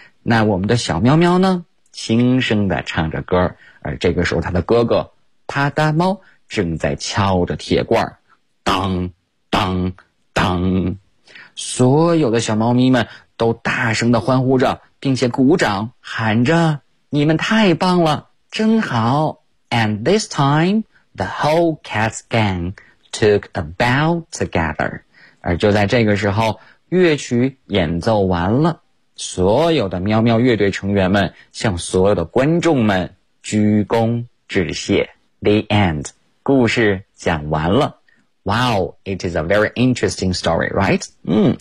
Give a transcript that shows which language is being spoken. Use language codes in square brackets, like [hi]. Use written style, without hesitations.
[zh] 那我们的小喵喵呢轻声地唱着歌，而这个时候他的哥哥帕达猫正在敲着铁罐，当当当。所有的小猫咪们都大声地欢呼着，并且鼓掌喊着，你们太棒了，真好。 [en] And this timeThe whole cat gang took a bow together. [zh] 而就在这个时候，乐曲演奏完了，所有的喵喵乐队成员们向所有的观众们鞠躬致谢。 [en] The end. [zh] 故事讲完了。 [en] Wow, it is a very interesting story, right?